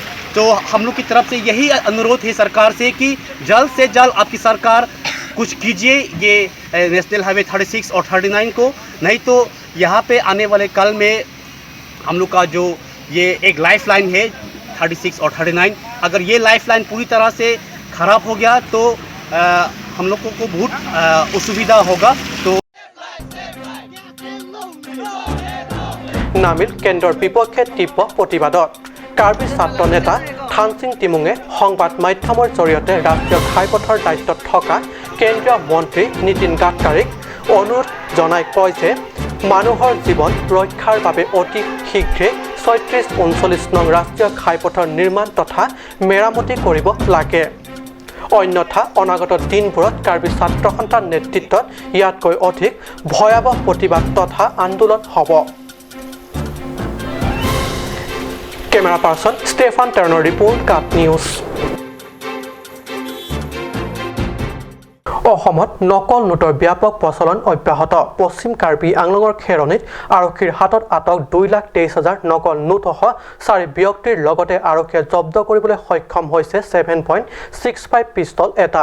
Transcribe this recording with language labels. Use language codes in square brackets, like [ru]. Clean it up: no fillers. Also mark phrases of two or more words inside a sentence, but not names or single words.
[hi] तो हम लोग की तरफ से यही अनुरोध है सरकार से कि जल्द से जल्द आपकी सरकार कुछ कीजिए ये नेशनल हाईवे 36 और 39 को, नहीं तो यहाँ पे आने वाले कल में हम लोग का जो ये एक लाइफ लाइन है 36 और 39, अगर ये लाइफ लाइन पूरी तरह से ख़राब हो गया तो हम लोगों को बहुत असुविधा होगा। तो [as] नामिल केन्द्ৰৰ বিপক্ষে তীব্ৰ প্ৰতিবাদত কাৰ্বি ছাত্ৰ নেতা থানসিং টিমুঙে সংবাদ মাধ্যমৰ জৰিয়তে ৰাষ্ট্ৰীয় ঘাইপথৰ দায়িত্বত থকা কেন্দ্ৰীয় মন্ত্ৰী নীতিন গাডকাৰীক অনুৰোধ জনাই কয় যে মানুহৰ জীৱন ৰক্ষাৰ বাবে অতি শীঘ্ৰে ৩৬-৩৯ নং ৰাষ্ট্ৰীয় ঘাইপথৰ নিৰ্মাণ তথা মেৰামতি কৰিব লাগে। অন্যথা অনাগত দিনবোৰত কাৰ্বি ছাত্ৰ সন্থাৰ নেতৃত্বত ইয়াতকৈ অধিক ভয়াৱহ প্ৰতিবাদ তথা আন্দোলন হ'ব। [en] camera person Stefan Turner report Kat news. [as] অসমত নকল নোটৰ ব্যাপক প্ৰচলন অব্যাহত। পশ্চিম কাৰ্বি আংলঙৰ খেৰণিত আৰক্ষীৰ হাতত আটক 2,23,000 নকল নোটসহ 4 ব্যক্তিৰ লগতে আৰক্ষীয়ে জব্দ কৰিবলৈ সক্ষম হৈছে 7.65 পিষ্টল এটা।